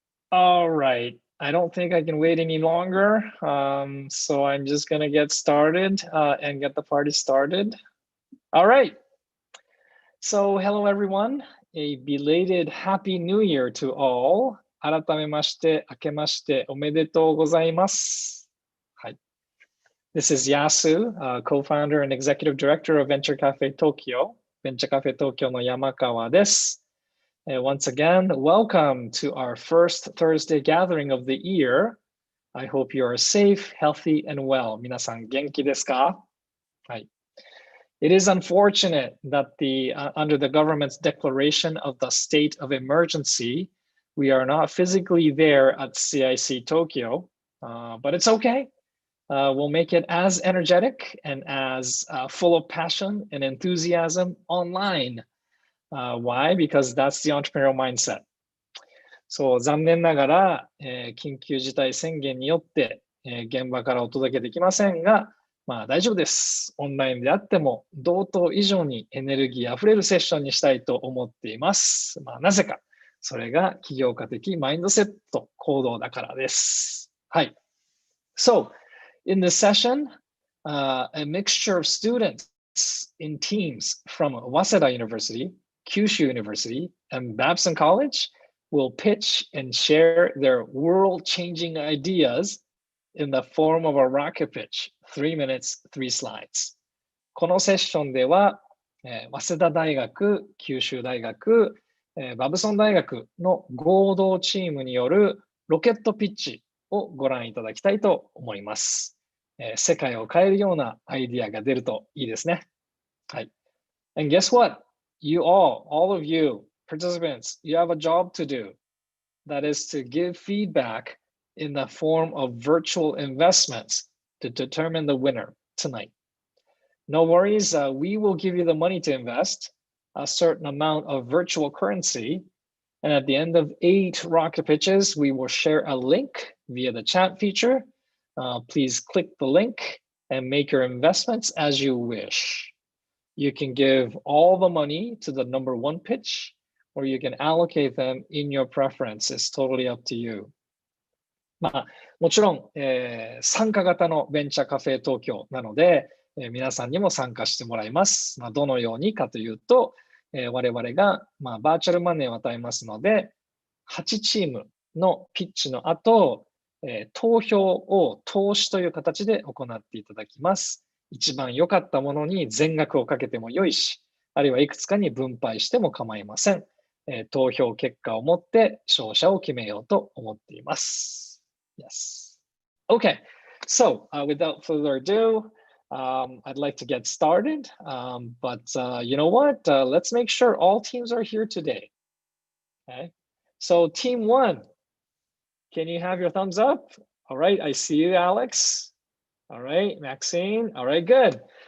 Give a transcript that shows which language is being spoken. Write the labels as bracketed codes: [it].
[en] All right. I don't think I can wait any longer. So I'm just gonna get started and get the party started. All right. So hello, everyone. A belated Happy New Year to all. [ja] 改めまして、明けましておめでとうございます。はい。 [en] This is Yasu, co-founder and executive director of Venture Cafe Tokyo. Venture Cafe Tokyo [ja] no Yamakawa desu. [en] Once again, welcome to our first Thursday gathering of the year. I hope you are safe, healthy, and well. [ja] 皆さん元気ですか？はい。 [en] It is unfortunate that under the government's declaration of the state of emergency, we are not physically there at CIC Tokyo, but it's okay. We'll make it as energetic and as full of passion and enthusiasm online. Why? Because that's the entrepreneurial mindset. [ja] そう、残念ながら、緊急事態宣言によって、現場からお届けできませんが、まあ大丈夫です。オンラインであっても、同等以上にエネルギーあふれるセッションにしたいと思っています。まあなぜか、それが起業家的マインドセット、行動だからです。はい。 [en] So, in this session, a mixture of students in teams from WASEDA University, KYUSHU University, and BABSON College will pitch and share their world-changing ideas in the form of a rocket pitch, 3 minutes, 3 slides. [ja] このセッションでは、早稲田大学、九州大学、バブソン大学の合同チームによるロケットピッチをご覧いただきたいと思います。世界を変えるようなアイディアが出るといいですね。 [en] はい。And guess what? You all of you participants, you have a job to do. That is to give feedback in the form of virtual investments to determine the winner tonight. No worries, we will give you the money to invest, a certain amount of virtual currency, and at the end of 8 rocket pitches, we will share a link via the chat feature. Please click the link and make your investments as you wish. You can give all the money to the number 1 pitch, or you can allocate them in your preference. It's totally up to you. [ja] まあ、もちろん、参加型のベンチャーカフェ東京なので、皆さんにも参加してもらいます。どのようにかというと、我々が、バーチャルマネーを与えますので、8チームのピッチの後、投票を投資という形で行っていただきます。一番良かったものに全額をかけても良いし、あるいはいくつかに分配しても構いません。投票結果をもって勝者を決めようと思っています。 [en] Yes. Okay. So without further ado, I'd like to get started. But you know what? Let's make sure all teams are here today. Okay. So team 1, can you have your thumbs up? All right. I see you, Alex. All right, Maxine. All right, good.